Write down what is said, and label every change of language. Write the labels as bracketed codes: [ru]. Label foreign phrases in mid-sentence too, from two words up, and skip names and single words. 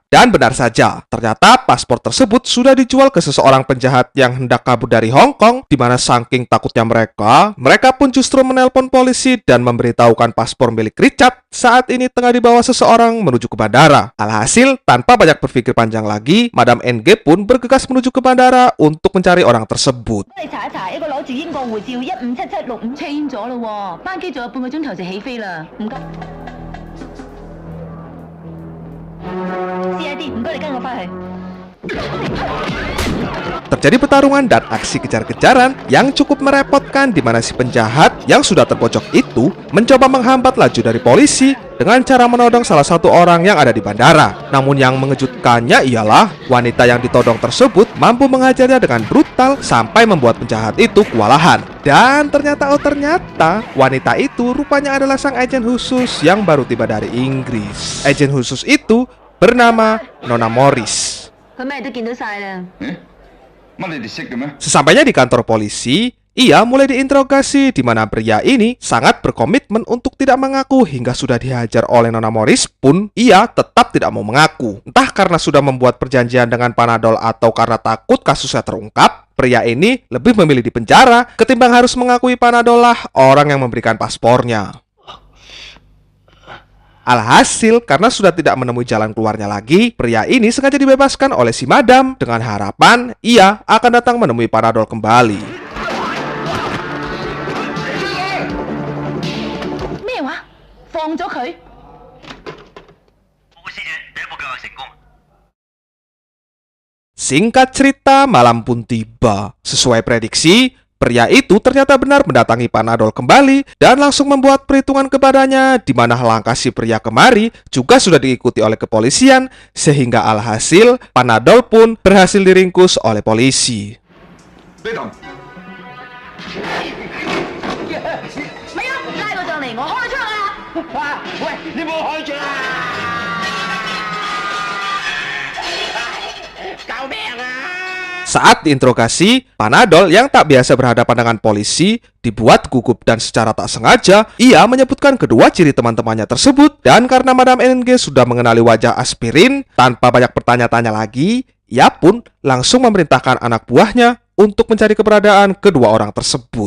[id] Dan benar saja, ternyata paspor tersebut sudah dijual ke seseorang penjahat yang hendak kabur dari Hong Kong, di mana saking takutnya mereka pun justru menelpon polisi dan memberitahukan paspor milik Richard saat ini tengah dibawa seseorang menuju ke bandara. Alhasil, tanpa banyak berpikir panjang lagi, Madam NG pun bergegas menuju ke bandara untuk mencari orang tersebut. [yue] 你查一查，一個攞住英國護照157765 change 咗咯喎，班機仲有半個鐘頭就起飛啦，唔該。CID，唔該你跟我翻去。 [id] Terjadi pertarungan dan aksi kejar-kejaran yang cukup merepotkan di mana si penjahat yang sudah terpojok itu mencoba menghambat laju dari polisi dengan cara menodong salah satu orang yang ada di bandara. Namun yang mengejutkannya ialah wanita yang ditodong tersebut mampu menghajarnya dengan brutal sampai membuat penjahat itu kewalahan. Dan ternyata wanita itu rupanya adalah sang agen khusus yang baru tiba dari Inggris. Agen khusus itu bernama Nona Morris. [yue] 佢咩都見到晒啦。乜你哋識嘅咩？ [id] Sesampainya di kantor polisi, ia mulai diinterogasi di mana pria ini sangat berkomitmen untuk tidak mengaku hingga sudah dihajar oleh Nona Morris pun ia tetap tidak mau mengaku. Entah karena sudah membuat perjanjian dengan Panadol atau karena takut kasusnya terungkap, pria ini lebih memilih dipenjara ketimbang harus mengakui Panadol lah orang yang memberikan paspornya. Alhasil, karena sudah tidak menemui jalan keluarnya lagi, pria ini sengaja dibebaskan oleh si Madam dengan harapan ia akan datang menemui Panadol kembali. [yue] 咩話？放咗佢？ [id] Singkat cerita, malam pun tiba. Sesuai prediksi, pria itu ternyata benar mendatangi Panadol kembali dan langsung membuat perhitungan kepadanya di mana langkah si pria kemari juga sudah diikuti oleh kepolisian sehingga alhasil Panadol pun berhasil diringkus oleh polisi. [yue] 呢度咪啊！拉佢上嚟，我開槍啊！喂，你冇開槍啊！救命啊！ [id] Saat diinterogasi, Panadol yang tak biasa berhadapan dengan polisi dibuat gugup dan secara tak sengaja ia menyebutkan kedua ciri teman-temannya tersebut dan karena Madam NG sudah mengenali wajah Aspirin, tanpa banyak bertanya-tanya lagi, ia pun langsung memerintahkan anak buahnya untuk mencari keberadaan kedua orang tersebut.